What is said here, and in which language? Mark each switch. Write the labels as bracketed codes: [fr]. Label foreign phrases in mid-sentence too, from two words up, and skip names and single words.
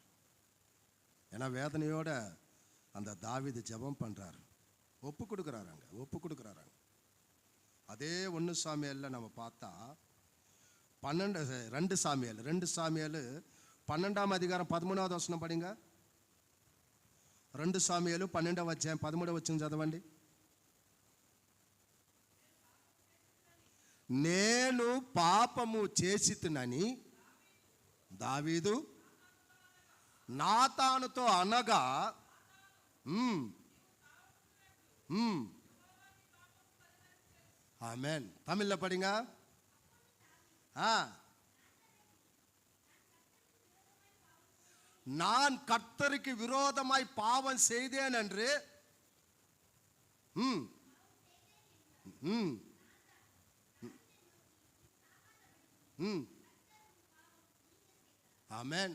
[ta] ஏன்னா வேதனையோட அந்த தாவீது ஜெபம் பண்றார், ஒப்பு கொடுக்குறாராங்க, ஒப்பு கொடுக்குறாராங்க. அதே 1 சாமுவேல்ல நம்ம பார்த்தா 2 சாமுவேல் 12ஆம் அதிகாரம் 13வது வசனம் படிங்க. [te] 2 சாமுவேல் 12వ అధ్యాయం 13వ వచనం చదవండి. నేను పాపము చేసితినని దావీదు నాతానుతో అనగా, [ta] ஆமென். தமிழ்ல படிங்க. நான் கர்த்தருக்கு விரோதமாய் பாவம் செய்தேன் என்று ஆமென்.